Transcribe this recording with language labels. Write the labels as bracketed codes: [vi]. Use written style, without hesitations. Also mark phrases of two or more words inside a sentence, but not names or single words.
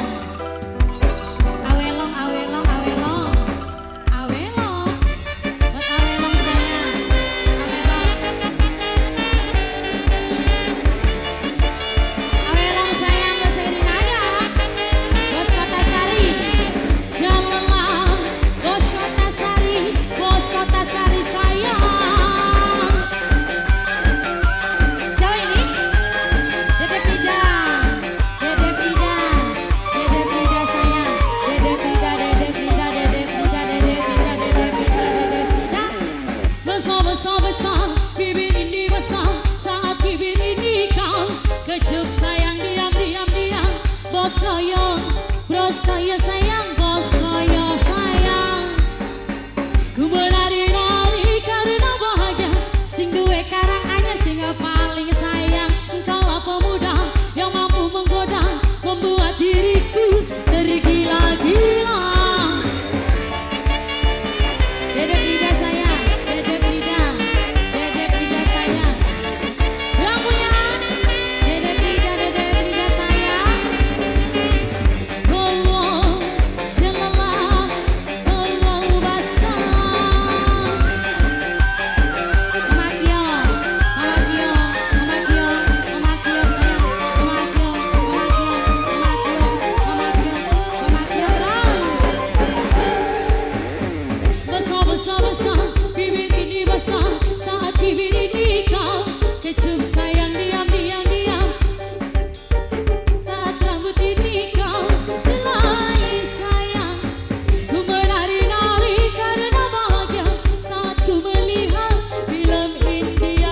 [id] Awelong, awelong, awelong, awelong, buat awelong saya, awelong, awelong sayang buat Erinada, bos kota Sari, jalanlah, bos kota Sari, bos kota Sari sayang. Siapa ini? Dede Frida, Dede Frida, Dede Frida sayang, Dede Frida, Dede Frida, Dede Frida, Dede Frida, Dede Frida, Dede Frida. Besar besar besar, bibir ini besar, saat bibir ini kau kecup sayang, diam diam diam, bos kroyo sayang, bos kroyo sayang. Ku menari-nari karena bahagia, [jv] sing duwe karang anyar sing paling sayang. [id] Engkaulah pemuda yang mampu menggoda, membuat diriku tergila-gila. Dede Frida sayang, Dede Frida, Dede Frida sayang. Yang punya Dede Frida, Dede Frida sayang. Oh, selalah, oh basah. Mama Kio, Mama Kio, Mama Kio, Mama Kio sayang, Mama Kio, Mama Kio, Mama Kio, Mama Kio, Mama Kio terus. Besar besar besar, bibir ini besar, saat bibir ini kau kecup sayang, diam diam diam. Saat rambut ini kau helai sayang, ku menari-nari karena bahagia, saat ku melihat film India.